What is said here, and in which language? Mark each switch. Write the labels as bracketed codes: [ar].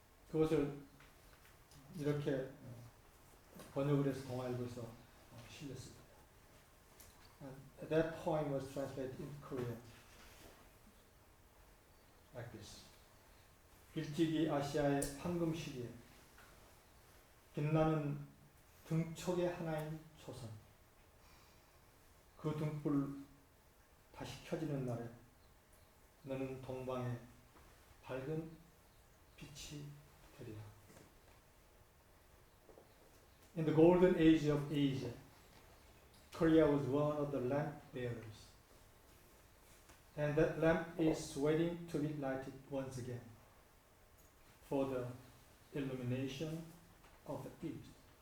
[ko] 그것을 이렇게 번역을 해서 동아일보에서 실렸습니다. [en] And that poem was translated in Korea like this. [ko] 일찍이 아시아의 황금 시기에 빛나는 등촉의 하나인 조선. 그 등불 다시 켜지는 날에 너는 동방의 밝은 빛이 되리라. [en] In the golden age of Asia, Korea was one of the lamp bearers. And that lamp is waiting to be lighted once again for the illumination of the East.